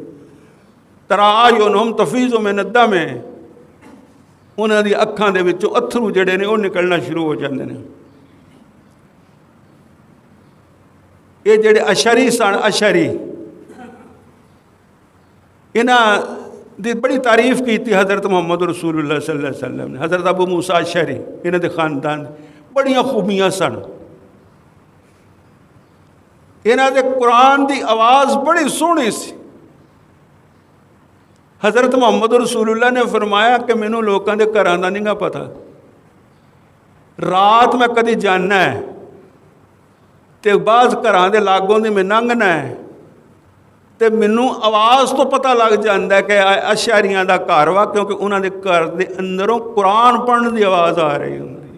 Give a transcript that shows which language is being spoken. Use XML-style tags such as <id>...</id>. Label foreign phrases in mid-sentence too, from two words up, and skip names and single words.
<ar>ترى أعينهم تفيض من الدمع,</ar> <pa>ਉਹਨਾਂ ਦੀ ਅੱਖਾਂ ਦੇ ਵਿੱਚੋਂ ਅਥਰੂ ਜਿਹੜੇ ਨੇ ਉਹ ਨਿਕਲਣਾ ਸ਼ੁਰੂ ਹੋ ਜਾਂਦੇ ਨੇ। ਇਹ ਜਿਹੜੇ ਅਸ਼ਰੀ ਸਨ, ਅਸ਼ਰੀ, ਇਹਨਾਂ ਦੀ ਬੜੀ ਤਾਰੀਫ ਕੀਤੀ ਹਜ਼ਰਤ ਮੁਹੰਮਦ</pa> <ar>رسول الله صلى الله عليه وسلم</ar> <pa>ਨੇ। ਹਜ਼ਰਤ ਅਬੂ ਮੂਸਾ ਅਸ਼ਰੀ, ਇਹਨਾਂ ਦੇ ਖਾਨਦਾਨ ਬੜੀਆਂ ਖੂਬੀਆਂ ਸਨ। ਇਹਨਾਂ ਦੇ ਕੁਰਾਨ ਦੀ ਆਵਾਜ਼ ਬੜੀ ਸੋਹਣੀ ਸੀ। ਹਜ਼ਰਤ ਮੁਹੰਮਦ ਰਸੂਲੁल्लाह ਨੇ ਫਰਮਾਇਆ ਕਿ ਮੈਨੂੰ ਲੋਕਾਂ ਦੇ ਘਰਾਂ ਦਾ ਨਹੀਂ ਗਾ ਪਤਾ, ਰਾਤ ਮੈਂ ਕਦੀ ਜਾਣਾ ਹੈ ਤੇ ਬਾਜ਼ ਘਰਾਂ ਦੇ ਲਾਗੋਂ ਦੀ ਮੈਂ ਲੰਘਣਾ ਹੈ ਤੇ ਮੈਨੂੰ ਆਵਾਜ਼ ਤੋਂ ਪਤਾ ਲੱਗ ਜਾਂਦਾ ਕਿ ਅਸ਼ਾਰੀਆਂ ਦਾ ਘਰ ਵਾ, ਕਿਉਂਕਿ ਉਹਨਾਂ ਦੇ ਘਰ ਦੇ ਅੰਦਰੋਂ ਕੁਰਾਨ ਪੜ੍ਹਨ ਦੀ ਆਵਾਜ਼ ਆ ਰਹੀ ਹੁੰਦੀ।</pa>